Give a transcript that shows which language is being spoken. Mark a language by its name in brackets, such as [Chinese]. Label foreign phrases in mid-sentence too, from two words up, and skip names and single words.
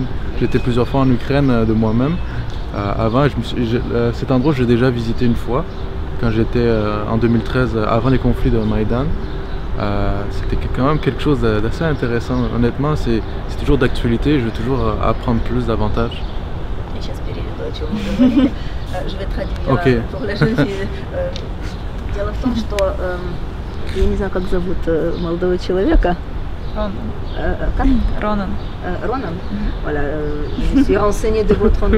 [French] J'étais plusieurs fois en Ukraine de moi-même. Avant, cet endroit j'ai déjà visité une fois quand j'étais en 2013 avant les conflits de Maïdan. C'était quand même quelque chose d'assez intéressant. Honnêtement, c'est toujours d'actualité. Je veux toujours apprendre plus davantage. Je vais traduire pour la jeune fille. [Russian] Дело в том, что я не знаю, как зовут молодого человека. Ронан. Ронан. [French] Voilà, je suis renseignée de votre nom.